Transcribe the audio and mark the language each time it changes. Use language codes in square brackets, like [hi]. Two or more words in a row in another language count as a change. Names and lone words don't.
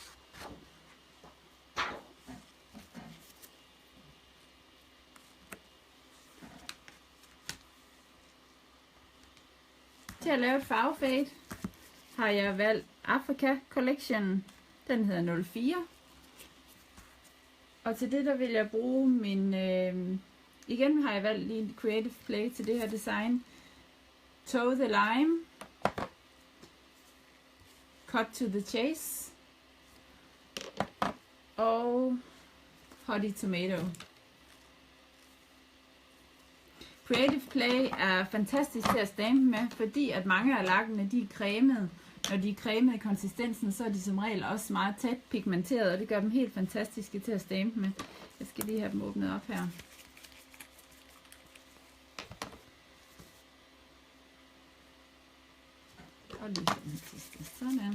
[da] Til at lave et farvefade har jeg valgt Africa Collection. Den hedder 04. Og til det der vil jeg bruge min... igen har jeg valgt lige Creative Play til det her design. Toe the Lime. Cut to the Chase. Og Hottie Tomato. Creative Play er fantastisk til at stampe med, fordi at mange af lakkene, de er cremede. Når de er cremede i konsistensen, så er de som regel også meget tæt pigmenteret, og det gør dem helt fantastiske til at stampe med. Jeg skal lige have dem åbnet op her. Og lige den sidste. Sådan.